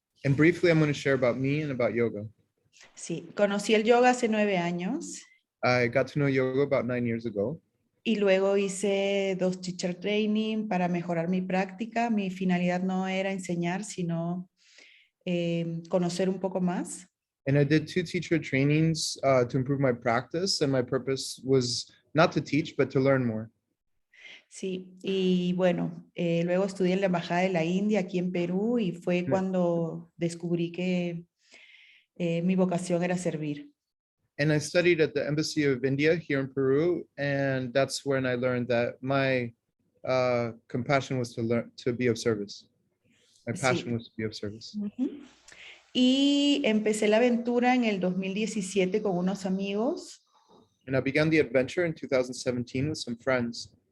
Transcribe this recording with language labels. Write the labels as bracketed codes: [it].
[en] And briefly, I'm going to share about me and about yoga. [es] Sí, conocí el yoga hace 9 años [en] I got to know yoga about 9 years ago. [es] y luego hice 2 teacher training para mejorar mi práctica. Mi finalidad no era enseñar, sino conocer un poco más. [en] And I did 2 teacher trainings to improve my practice. And my purpose was not to teach, but to learn more. [es] Sí, y bueno, luego estudié en la Embajada de la India aquí en Perú y fue cuando descubrí que mi vocación era servir. [en] And I studied at the Embassy of India here in Peru. And that's when I learned that my compassion was to be of service. My passion [es] Sí. [en] was to be of service. Ujú. [es] Y empecé la aventura en el 2017 con unos amigos. [en] And I began the adventure in 2017 with some friends.